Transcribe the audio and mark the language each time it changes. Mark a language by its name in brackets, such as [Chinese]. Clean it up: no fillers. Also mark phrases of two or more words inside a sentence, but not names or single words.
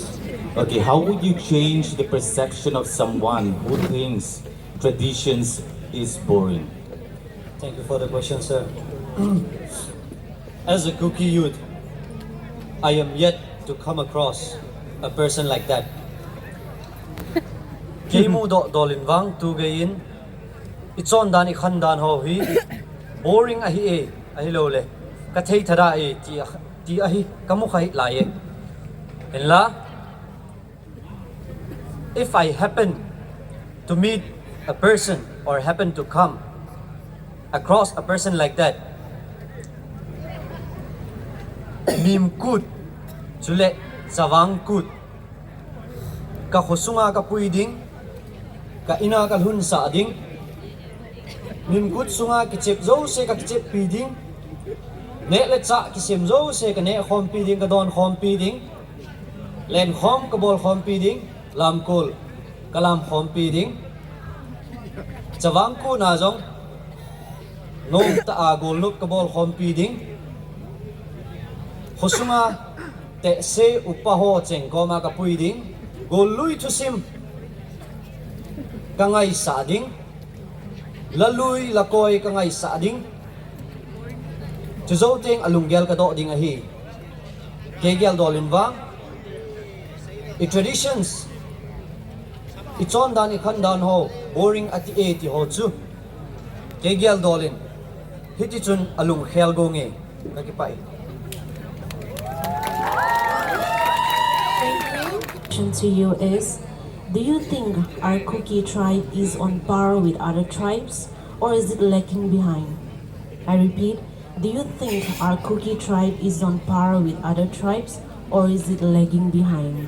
[English] Okay, how would you change the perception of someone who thinks traditions is boring? Thank you for the question, sir. As a cookie youth, I am yet to come across a person like that. [Thado Chin] Kemu dolin wang tu gayin, itson dan ikhan dan ho hi, boring ahi lo le, kathei thara ti ahi kamu khai lai and la, [English] if I happen to meet a person or happen to come across a person like that, [Thado Chin] mim kut chule zawang kut ka khosunga ka puiding ka ina ka hun sa ding mim kut sunga ki chep zo se ka chep piding ne le cha ki sem zo se ka ne khom piding ka don khom piding len khom ka bol khom piding lam kol kalam khom piding zawang ku na jong nong ta agol nup ka bol khom piding khosunga te se upaho cheng koma ka puiding gol lui thu sim kangai sa ding lalui lakoi kangai sa ding chu zo teng alunggel ka do ding a hi kegel dolin wang I traditions ichon dan ikhan dan ho boring ati e ti ho chu kegel dolin hiti chun alung khel go nge kakipai. [English] Question to you is, do you think our Kuki tribe is on par with other tribes, or is it lagging behind? I repeat, do you think our Kuki tribe is on par with other tribes, or is it lagging behind?